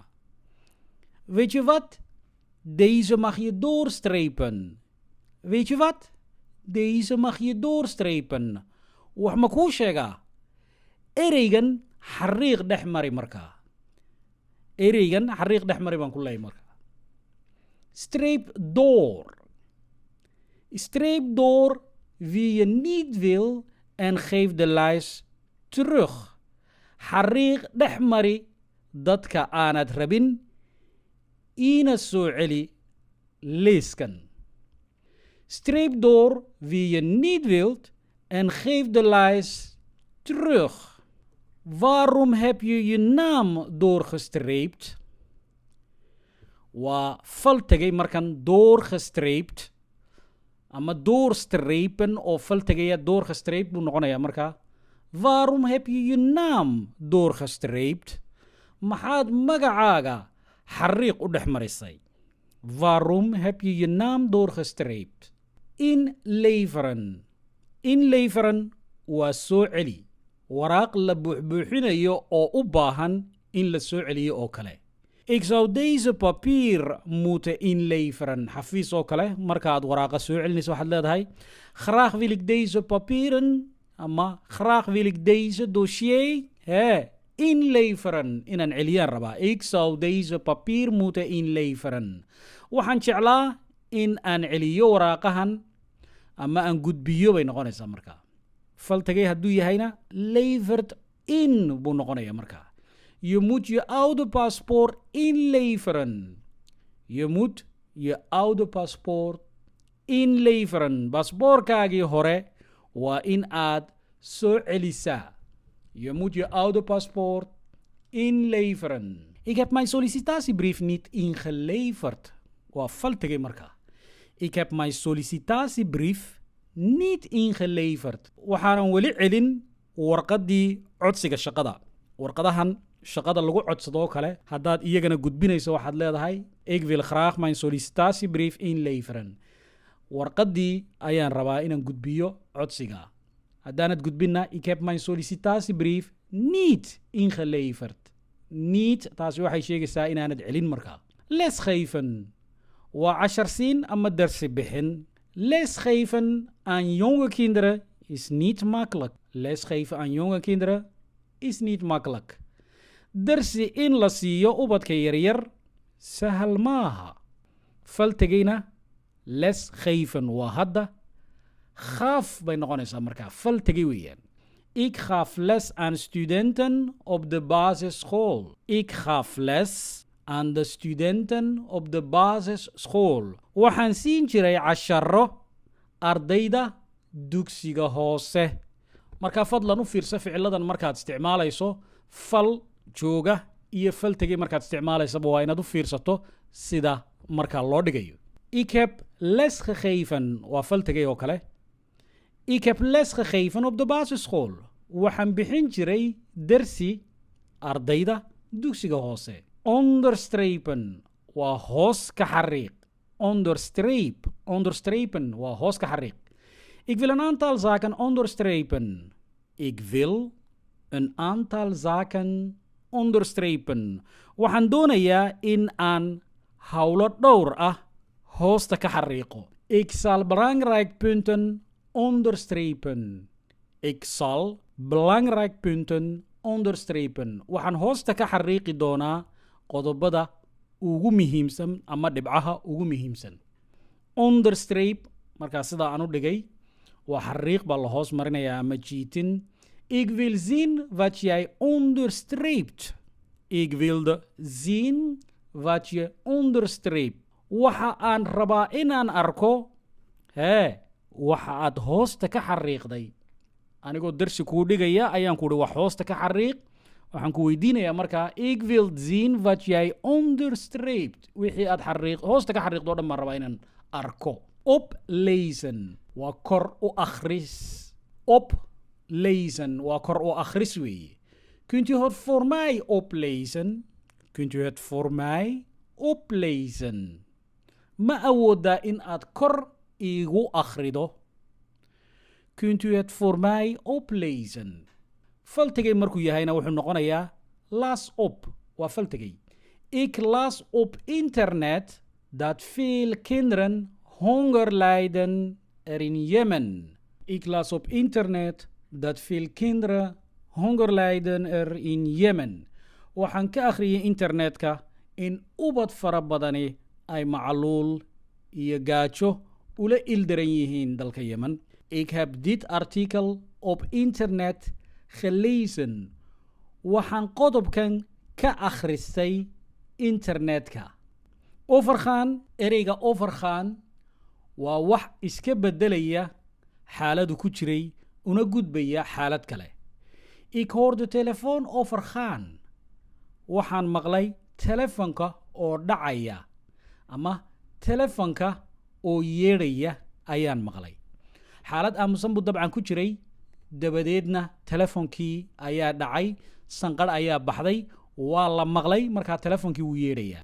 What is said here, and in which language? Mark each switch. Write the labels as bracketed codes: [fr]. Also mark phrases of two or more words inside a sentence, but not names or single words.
[nl] Weet je wat? Deze mag je doorstrepen. Weet je wat? Deze mag je doorstrepen. [so] Wax ma kuu sheegaa? Ereygan xariiq dhexmari markaa. Ereygan xariiq dhexmari baan ku leeyahay markaa. [nl] Streep door. Streep door wie je niet wil en geef de lijst terug. [so] Xariiq dhexmari dadka aanad rabin, ina soo celi leeskan. [nl] Streep door wie je niet wilt en geef de lijst terug. Waarom heb je je naam doorgestreept? [so] Waa fal tegay markan doorgestreept, ama doorstrepen of fal tegaya doorgestreept buu noqonayaa markaa. [nl] Waarom heb je je naam doorgestreept? [so] Maxaad magacaaga xariiq u dhex marisay? [nl] Waarom heb je je naam doorgestreept? [so] Inleveren. Inleveren waa soo celi. Waraaq la buuxbuuxinayo oo u baahan in la soo celiyo oo kale. [nl] Ik zou deze papier moeten inleveren. [so] Xafiis oo kale, markaad waraaqa soo celinayso waxaad leedahay [nl] graag wil ik deze papieren, [so] ama [nl] graag wil ik deze dossier inleveren. [so] Inaan celiyaan rabaa. [nl] Ik zou deze papier moeten inleveren. [so] Waxaan jeclaa in aan celiyo waraaqahan ama aan gudbiyo bay noqonaysaa markaa. Fal tegay hadduu yahayna [nl] levert in [so] buu noqonaya markaa. [nl] Je moet je oude paspoort inleveren. Je moet je oude paspoort inleveren. [so] Paspoortkaagii hore waa in aad soo celisaa. [nl] Je moet je oude paspoort inleveren. Ik heb mijn sollicitatiebrief niet ingeleverd. [so] Waa fal tegay markaa. [nl] Ik heb mijn sollicitatiebrief niet ingeleverd. [so] Waxaanan weli celin warqadii codsiga shaqada. Warqadahan shaqada lagu codsado kale haddaad iyagana gudbinayso waxaad leedahay [nl] ik wil graag mijn sollicitatiebrief inleveren. [so] Warqadii ayaan rabaa inaan gudbiyo codsiga. Haddaanad gudbinna [nl] ik heb mijn sollicitatiebrief niet ingeleverd. [so] Niet, taasi waxay sheegaysaa inaanad celin markaa. Lesgeven waa casharsiin ama darsi bixin. [nl] Lesgeven aan jonge kinderen is niet makkelijk. Lesgeven aan jonge kinderen is niet makkelijk. [so] Darsi in la siiyo ubadka yaryar sahal maaha. Fal tegayna lesgeven waa hadda. Gaaf bay noqonaysaa markaa. Fal tegay weeyaan. [nl] Ik gaf les aan studenten op de basisschool. Ik gaf les aan de studenten op de basisschool. [so] Waxaan siin jiray casharo ardayda dugsiga hoose. Markaa fadlan u fiirsa ficiladan markaad isticmaalayso fal jooga iyo fal tegay markaad isticmaalaysaba waa inaad u fiirsato sida markaa loo dhigayo. [nl] Ik heb les gegeven [so] waa fal tegay oo kale. [nl] Ik heb les gegeven op de basisschool. [so] Waxaan bixin jiray darsi ardayda dugsiga hoose. Onderstrepen waa hoos ka xariiq. Onderstrepen waa hoos ka xariiq. [nl] Ik wil een aantal zaken onderstrepen. Ik wil een aantal zaken onderstrepen. [so] Waxaan doonayaa in aan hawlo dhowr ah hoosta ka xariiqo. [nl] Ik zal belangrijk punten onderstrepen. Ik zal belangrijk punten onderstrepen. [so] Waxaan hoosta ka xariiqi doonaa qodobada ugu muhiimsan ama dhibcaha ugu muhiimsan. Onderstreep, markaa sidaa aan u dhigay, waa xariiq baa la hoos marinayaa ama jiitin. [nl] Ik wil zien wat jij onderstreept. Ik wilde zien wat je onderstreept. [so] Waxa aan rabaa inaan arko waxa aad hoosta ka xariiqday. Anigoo darsi kuu dhigaya ayaan ku uhi wax hoosta ka xariiq. waxaan ku weydiinayaa markaa [nl] ik wil zien wat jij onderstreept [so] wixii aad hoosta ka xariiqdo dhan baan rabaa inaan arko oplezen waa kor u akhris [nl] oplezen [so] waa kor u akhris weeye [nl] kunt u het voor mij oplezen kunt u het voor mij oplezen [so] ma awoodaa in aad kor iigu akhrido [nl] kunt u het voor mij oplezen [so] faltegay markuu yahayna wuxuu noqonayaa [nl] las op [so] waa faltegay [nl] ik las op internet dat veel kinderen honger lijden er in Jemen. Ik las op internet dat veel kinderen honger lijden er in Jemen. [so] Waxaan ka akhriyay internetka in ubad fara badani ay macluul iyo gaajo ula ildaran yihiin dalka Yemen. [nl] Ik heb dit artikel op internet gelezen. [so] Waxaan qodobkan ka akhristay internetka. Overgaan, ereyga overgaan waa wax iska bedelaya xaaladu ku jiray una gudbaya xaalad kale. [nl] Ik hoor de telefoon overgaan. [so] Waxaan maqlay telefoonka oo dhacaya ama telefoonka oo yeedhaya ayaan maqlay. Xaalad aamusan buu dabcan ku jiray dabadeedna telefoonkii ayaa dhacay sanqadh ayaa baxday waa la maqlay markaa telefoonkii wuu yeedhaya.